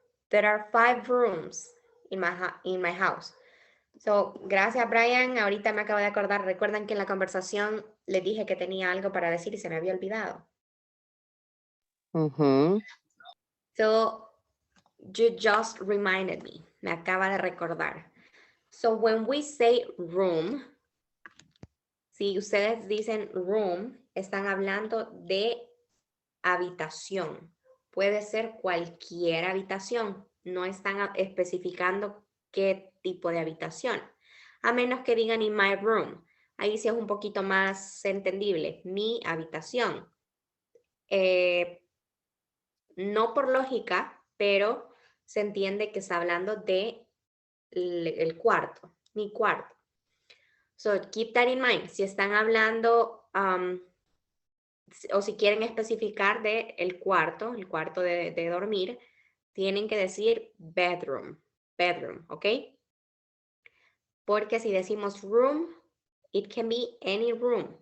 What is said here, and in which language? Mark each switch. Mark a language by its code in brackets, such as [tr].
[en] There are 5 rooms in my house. [es] So, gracias, Brian. Ahorita me acabo de acordar. Recuerdan que en la conversación les dije que tenía algo para decir y se me había olvidado. [en] So, you just reminded me. Me acaba de recordar. [es] So, when we say room, si ustedes dicen room, están hablando de habitación. Puede ser cualquier habitación. No están especificando qué tipo de habitación. A menos que digan in my room. Ahí sí es un poquito más entendible. Mi habitación. No por lógica, pero se entiende que está hablando de el cuarto. Mi cuarto. So, keep that in mind. Si están hablando o si quieren especificar de el cuarto de dormir, tienen que decir bedroom, ¿ok? [en] Porque si decimos room, it can be any room.